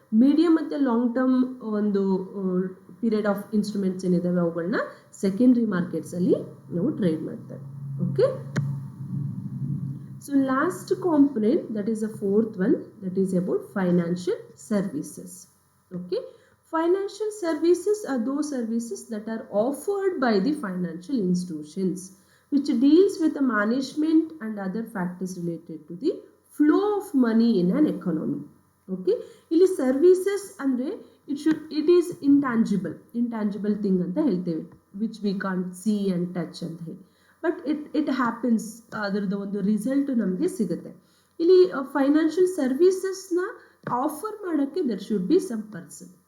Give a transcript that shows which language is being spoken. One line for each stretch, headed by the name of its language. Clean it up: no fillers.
Kannada: Medium ಮತ್ತು long term ಒಂದು period of instruments ಏನಿದ್ದಾವೆ ಅವುಗಳನ್ನ ಸೆಕೆಂಡ್ರಿ ಮಾರ್ಕೆಟ್ಸಲ್ಲಿ ನಾವು ಟ್ರೇಡ್ ಮಾಡ್ತೇವೆ.
English: Okay, so last component, that is the fourth one, that is about financial services. Okay, financial services are those services that are offered by the financial institutions, which deals with the management and other factors related to the flow of money in an economy. Okay,
Kannada: ಇಲ್ಲಿ
English: services
Kannada: ಅಂದರೆ
English: it is intangible thing
Kannada: ಅಂತ ಹೇಳ್ತೇವೆ,
English: which we can't see and touch
Kannada: ಅಂತ ಹೇಳಿ.
English: but it happens,
Kannada: ಅದರದ್ದು ಒಂದು result ನಮಗೆ ಸಿಗುತ್ತೆ. ಇಲ್ಲಿ ಫೈನಾನ್ಷಿಯಲ್ ಸರ್ವಿಸಸ್ನ ಆಫರ್ ಮಾಡೋಕ್ಕೆ
English: There should be some person.